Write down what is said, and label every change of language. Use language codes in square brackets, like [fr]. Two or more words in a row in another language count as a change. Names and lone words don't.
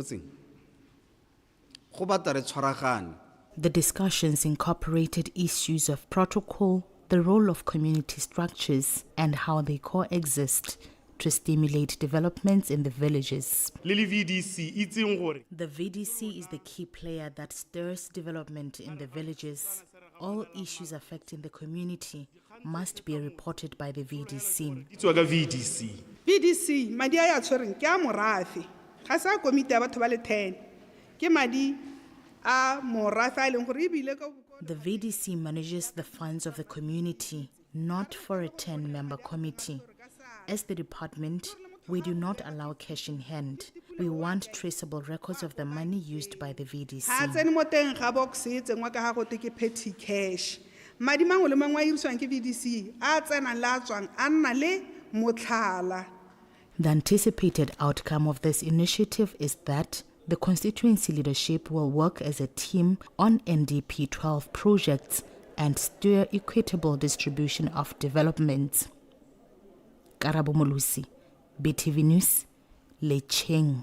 [en] The discussions incorporated issues of protocol, the role of community structures, and how they coexist to stimulate developments in the villages. The VDC is the key player that stirs development in the villages. All issues affecting the community must be reported by the VDC. VDC, [tn] madi a ya tshwereng ke a morafe. Ga sa komite ya batho ba le 10. Ke madi a morafe a leng gore ebile ka [en] The VDC manages the funds of the community, not for a 10-member committee. As the department, we do not allow cash in hand. We want traceable records of the money used by the VDC. Petty cash. [tn] Madi mangwe le mangwe a irisiwang ke VDC a tsena la tswang a nna le motlhala. [en] The anticipated outcome of this initiative is that the constituency leadership will work as a team on NDP 12 projects and steer equitable distribution of development. Karabomulusi, BTV News, Licheng.